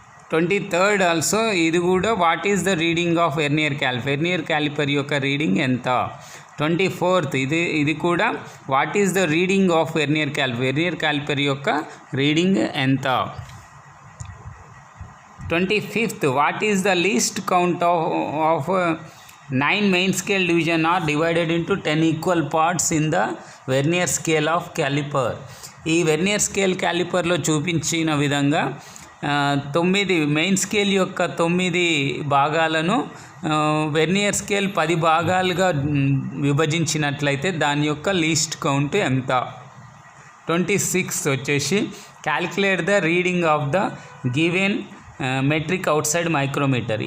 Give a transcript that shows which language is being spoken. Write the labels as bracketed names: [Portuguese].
[English] 23rd also [Telugu] ఇది కూడా [English] what is the reading of vernier calliper [Telugu] యొక్క రీడింగ్ ఎంత? [English] 24th [Telugu] ఇది కూడా [English] what is the reading of vernier calliper [Telugu] యొక్క రీడింగ్ ఎంత? [English] 25th, what is the least count of 9 main scale division are divided into 10 equal parts in the vernier scale of caliper? [Telugu] ఈ vernier scale క్యాలిపర్లో చూపించిన విధంగా 9 main scale యొక్క 9 భాగాలను vernier scale 10 భాగాలుగా విభజించినట్లయితే దాని యొక్క లీస్ట్ కౌంట్ ఎంత? [English] 26th వచ్చేసి calculate the reading of the given metric outside micrometer.